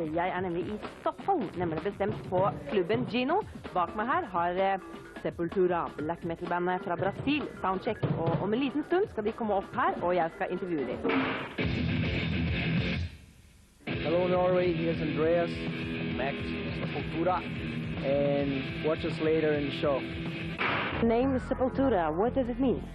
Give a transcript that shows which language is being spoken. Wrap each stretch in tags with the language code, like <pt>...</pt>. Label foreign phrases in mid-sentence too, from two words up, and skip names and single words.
<sv>Jag är nämligen i Stockholm, nämligen bestämt på klubben Gino.</sv> <no>Bak mig här har Sepultura, black metal-bandet fra Brasil, soundcheck. Og om en liten stund skal de komme opp her, og jeg skal intervjue dem.</no> <en>Hello Norway, here's Andreas, Max, Sepultura, and watch us later in the show. The name is Sepultura, what does it mean?</en>